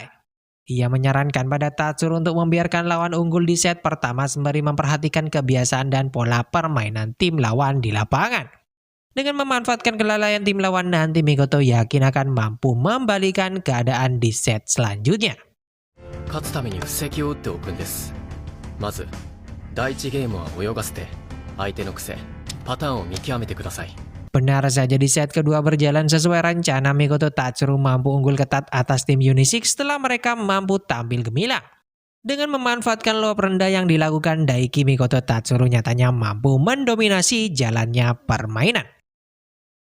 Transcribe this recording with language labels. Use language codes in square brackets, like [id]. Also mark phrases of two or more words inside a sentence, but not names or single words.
[id] Ia menyarankan pada Tatsuro untuk membiarkan lawan unggul di set pertama sembari memperhatikan kebiasaan dan pola permainan tim lawan di lapangan. Dengan memanfaatkan kelalaian tim lawan nanti, Mikoto yakin akan mampu membalikan keadaan di set selanjutnya. [ja] 勝つために布石を打っておくんです。まず第1ゲームは泳がせて相手の癖、パターンを見極めてください。 [id] Benar saja di set kedua berjalan sesuai rencana, Mikoto Tatsuro mampu unggul ketat atas tim Unisik setelah mereka mampu tampil gemilang. Dengan memanfaatkan lob rendah yang dilakukan Daiki, Mikoto Tatsuro nyatanya mampu mendominasi jalannya permainan.